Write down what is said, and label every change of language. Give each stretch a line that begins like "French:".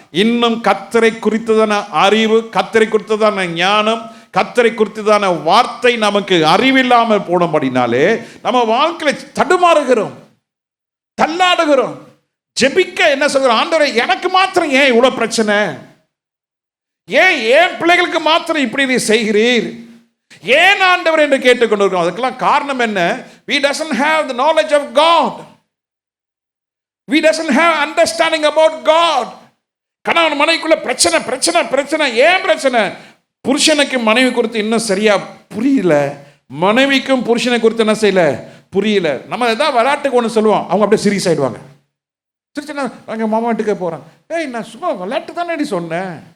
Tamil: இன்னும் கர்த்தரை குறித்ததான அறிவு, கர்த்தரை குறித்ததான ஞானம், கர்த்தரை குறித்ததான வார்த்தை நமக்கு அறிவில்லாமல் போனபடினாலே நம்ம வாழ்க்கையில தடுமாறுகிறோம், தள்ளாடுகிறோம். ஜெபிக்க என்ன சொல்கிறோம்? ஆண்டவரே, எனக்கு மாத்திரம் ஏன் இவ்வளவு பிரச்சனை? ஏன் பிள்ளைகளுக்கு மாத்திரம் இப்படி நீ செய்கிறீர்? ஏன் ஆண்டவர் என்று கேட்டுக்கொண்டிருக்கிறோம். அதுக்கெல்லாம் காரணம் என்ன?
English: we doesn't have the knowledge of God. we doesn't have understanding about God.
Tamil: கணவன் மனைவிக்குள்ள பிரச்சனை பிரச்சனை பிரச்சனை. ஏன் பிரச்சனை? புருஷனுக்கு மனைவி குறித்து இன்னும் சரியா புரியல, மனைவிக்கும் புருஷனை குறித்து என்ன செய்யல, புரியல. நம்ம ஏதாவது விளையாட்டுக்கு ஒன்று சொல்லுவோம், அவங்க அப்படியே சீரியஸ் ஆயிடுவாங்க. சிரிச்சுன்னா அங்கே மாமா வீட்டுக்கே போகிறான், ஏய் நான் சும்மா விளையாட்டு தானே சொன்னேன்.